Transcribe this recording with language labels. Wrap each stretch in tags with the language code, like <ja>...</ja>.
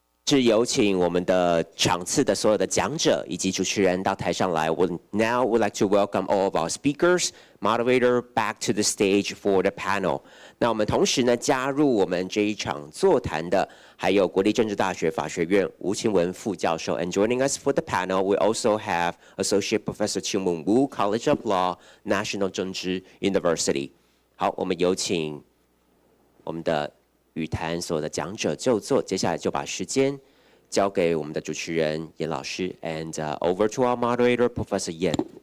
<zh>是有请我们的场次的所有的讲者以及主持人到台上来。</zh> <en>Now would like to welcome all of our speakers, moderator back to the stage for the panel.</en> <zh>那我们同时呢加入我们这一场座谈的还有国立政治大学法学院吴清文副教授。</zh> <en>And joining us for the panel, we also have Associate Professor Qingwen Wu, College of Law, National 政治 University.</en> <zh>好，我们有请我们的语坛所有的讲者就座，接下来就把时间交给我们的主持人严老师 ，</zh> <en>and over to our moderator Professor Yan。</en>